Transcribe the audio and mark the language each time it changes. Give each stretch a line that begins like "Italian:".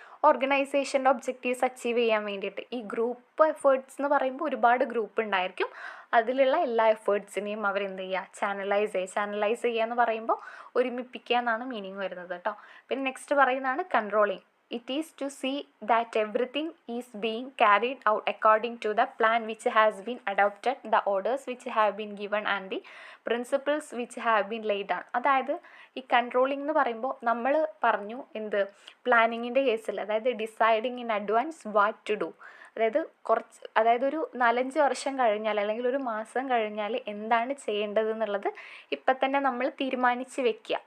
Malayalam: ഓർഗനൈസേഷൻ്റെ objectives achieve ചെയ്യാൻ വേണ്ടിയിട്ട്. ഈ ഗ്രൂപ്പ് എഫേർട്സ് എന്ന് പറയുമ്പോൾ ഒരുപാട് ഗ്രൂപ്പ് ഉണ്ടായിരിക്കും. അതിലുള്ള എല്ലാ എഫേർട്സിനെയും അവരെന്ത് ചെയ്യുക? ചാനലൈസ് ചെയ്യുക എന്ന് പറയുമ്പോൾ ഒരുമിപ്പിക്കുക എന്നാണ് മീനിങ് വരുന്നത് കേട്ടോ. പിന്നെ നെക്സ്റ്റ് പറയുന്നതാണ് controlling.
English: It is to see that everything is being carried out according to the plan which has been adopted, the orders which have been given and the principles which have been laid down.
Malayalam: അതായത് ഈ controlling എന്ന് പറയുമ്പോൾ നമ്മൾ പറഞ്ഞു എന്ത്, പ്ലാനിങ്ങിൻ്റെ കേസിൽ, അതായത്
English: Deciding in advance what to do.
Malayalam: അതായത് ഒരു 4-5 വർഷം കഴിഞ്ഞാൽ അല്ലെങ്കിൽ ഒരു മാസം കഴിഞ്ഞാൽ എന്താണ് ചെയ്യേണ്ടത് എന്നുള്ളത് ഇപ്പം തന്നെ നമ്മൾ തീരുമാനിച്ച് വെക്കുക.